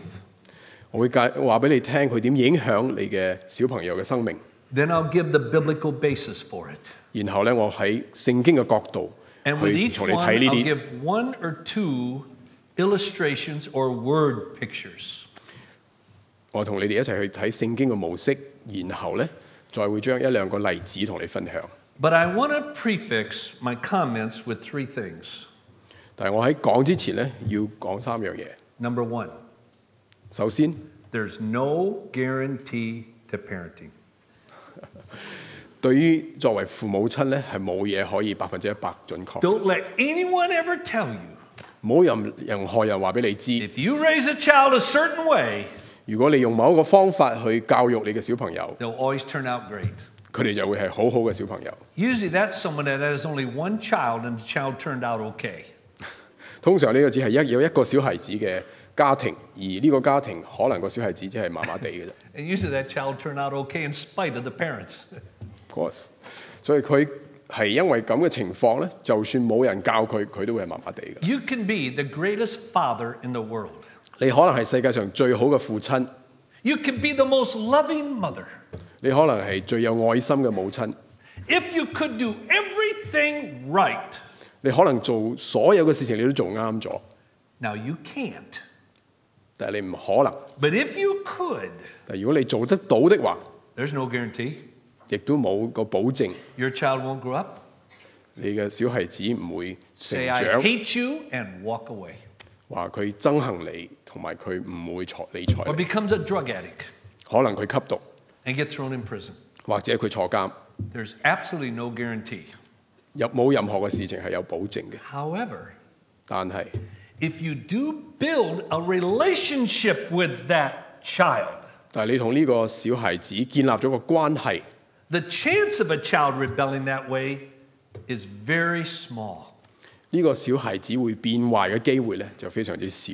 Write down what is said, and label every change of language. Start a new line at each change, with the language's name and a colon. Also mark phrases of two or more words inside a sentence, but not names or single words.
Cantonese: 我會話俾你聽佢點影響你嘅小朋友嘅生命。
English: Then I'll give the biblical basis for it.
Cantonese: 然後咧，我喺聖經嘅角度
English: And with
Cantonese: 去
English: each
Cantonese: 同你
English: one,
Cantonese: 睇呢
English: I'll
Cantonese: 啲。
English: give 1 or 2 illustrations or word pictures.
Cantonese: 我同你哋一齊去睇聖經嘅模式，然後咧再會將1、2個例子同你分享。
English: But I want to prefix my comments with 3 things.
Cantonese: 但係我喺講之前咧，要講3樣嘢。
English: Number 1,
Cantonese: 首先，
English: there's no guarantee to parenting.
Cantonese: 對於作為父母親咧，係冇嘢可以100%準確。
English: Don't let anyone ever tell you
Cantonese: 唔好任何人話俾你知，
English: if you raise a child a certain way,
Cantonese: 如果你用某一個方法去教育你嘅小朋友，
English: they'll always turn out great.
Cantonese: 佢哋就會係好好嘅小朋友。
English: Usually that's someone that has only 1 child and the child turned out okay.
Cantonese: 通常呢個只係有一個小孩子嘅家庭，而呢個家庭可能個小孩子只係麻麻地嘅啫。
English: And usually that child turned out okay in spite of the parents. Of course，
Cantonese: 所以佢係因為咁嘅情況咧，就算冇人教佢，佢都會係麻麻地嘅。
English: You can be the greatest father in the world.
Cantonese: 你可能係世界上最好嘅父親，
English: You can be the most loving mother.
Cantonese: 你可能係最有愛心嘅母親，
English: If you could do everything right,
Cantonese: 你可能做所有嘅事情你都做啱咗，
English: now you can't.
Cantonese: 但係你唔可能。
English: But if you could,
Cantonese: 但係如果你做得到的話，
English: there's no guarantee.
Cantonese: 亦都冇個保證，
English: Your child won't grow up,
Cantonese: 你嘅小孩子唔會成
English: say, I
Cantonese: 長，
English: hate you, and walk away.
Cantonese: 話佢憎恨你，同埋佢唔會理睬
English: Or
Cantonese: 你。
English: becomes a drug addict
Cantonese: 可能佢吸毒，
English: and gets thrown in prison.
Cantonese: 或者佢坐監，
English: There's absolutely no guarantee.
Cantonese: 冇任何嘅事情係有保證嘅。
English: However,
Cantonese: 但係
English: if you do build a relationship with that child,
Cantonese: 但係你同呢個小孩子建立咗個關係，
English: the chance of a child rebelling that way is very small.
Cantonese: 呢個小孩子會變壞嘅機會咧就非常之少。